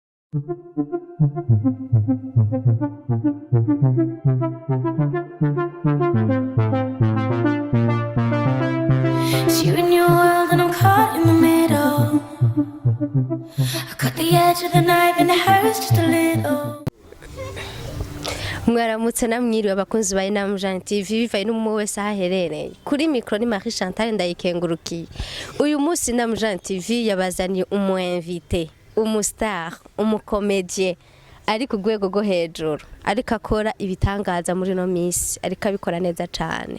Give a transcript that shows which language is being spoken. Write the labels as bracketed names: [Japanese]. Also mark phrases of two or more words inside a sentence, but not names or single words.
[English] It's you and your world and I'm caught in the middle. I cut the edge of the knife and it hurts just a little. [Rundi] Mwaramutse namwiriwe abakunzi ba Inam Jean TV bivaye n'umwe wese aherereye kuri micro ni Marie Chantal ndayikengurukiye. Uyu munsi Inam Jean TV yabazaniye umu invité, umustar, umukomedie ari ku rwego rwo hejuru, ariko akora ibitangaza muri no miss, ariko abikora neza cyane.